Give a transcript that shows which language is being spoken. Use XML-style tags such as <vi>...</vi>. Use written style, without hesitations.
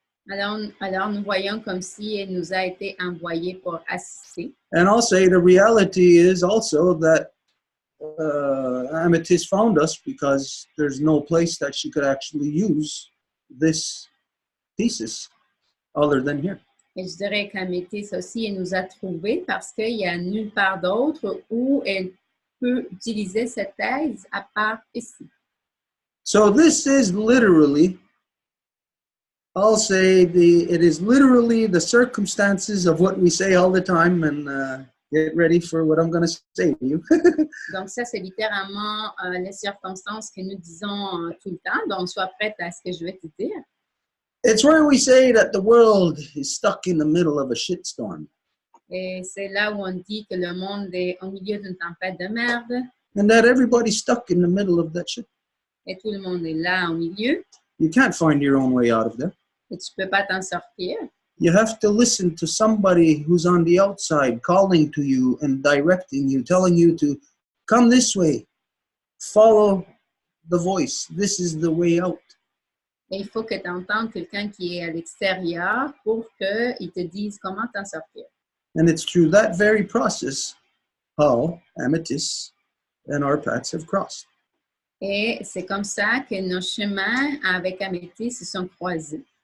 <fr>Alors, nous voyons comme si elle nous a été envoyée pour assister.</fr> <en>And I'll say the reality is also that Amethyst found us because there's no place that she could actually use this thesis other than here.</en> <fr>Et je dirais qu'Améthyste aussi, elle nous a trouvés parce qu'il n'y a nulle part d'autre où elle peut utiliser cette thèse à part ici.</fr> <en>So this is literally, I'll say, it is literally the circumstances of what we say all the time, and get ready for what I'm going to say to you.</en> <fr>Donc ça, c'est littéralement les circonstances que nous disons tout le temps. Donc, sois prête à ce que je vais te dire.</fr> <en>It's where we say that the world is stuck in the middle of a shitstorm.</en> <fr>Et c'est là où on dit que le monde est au milieu d'une tempête de merde.</fr> <en>And that everybody's stuck in the middle of that shit.</en> <fr>Et tout le monde est là au milieu.</fr> <en>You can't find your own way out of there.</en> <fr>Et tu ne peux pas t'en sortir.</fr> <en>You have to listen to somebody who's on the outside calling to you and directing you, telling you to come this way, follow the voice. This is the way out.</en> <fr>Et il faut que tu entendes quelqu'un qui est à l'extérieur pour qu'il te dise comment t'en sortir.</fr> <en>And it's through that very process how Amethyst and our paths have crossed.</en> <fr>Et c'est comme ça que nos chemins avec Améthyste se sont croisés.</fr>